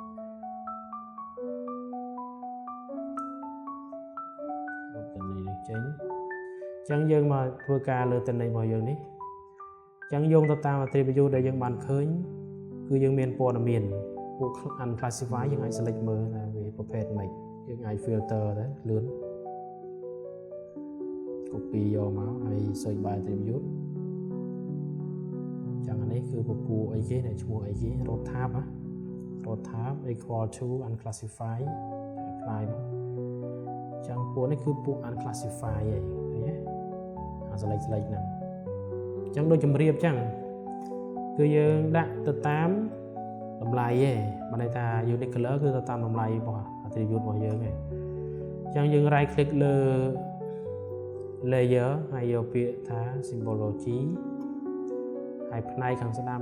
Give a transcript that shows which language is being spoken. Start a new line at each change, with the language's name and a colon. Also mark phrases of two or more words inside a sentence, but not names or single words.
Khmer: លុបតំណែងនេះចេញអញ្ចឹងយើងមកធ្វើការលើតំណែងរបស់យើងនេះអញ្ចឹងយោងទៅតាម attribute ដែលយើងបានឃើញគឺយើងមានព័ត៌មានពួក unclassify យើងអាច select មើលថាវាប្រភេទម៉េចយើងអាច filter ទៅលឿន copy យកមកហើយ
English: search by attribute
Khmer: ចឹងអានេះគឺពពួកអីគេដែលឈ្មោះអីគេ
English: road tab road tab equal to unclassify apply
Khmer: មកចឹងពួកនេះគឺពួក unclassify ឯងឃើញទេអា select ហ្នឹងចឹងដូចជំរាបចឹងគឺយើងដាក់ទៅតាមតម្លៃឯងបានន័យថា
English: unique color
Khmer: គឺទៅតាមតម្លៃរបស់ attribute របស់យើងឯងចឹងយើង
English: right click
Khmer: លើ layer ហើយយកពាក្យថា symbology ហើយផ្នែកខាងស្ដាំ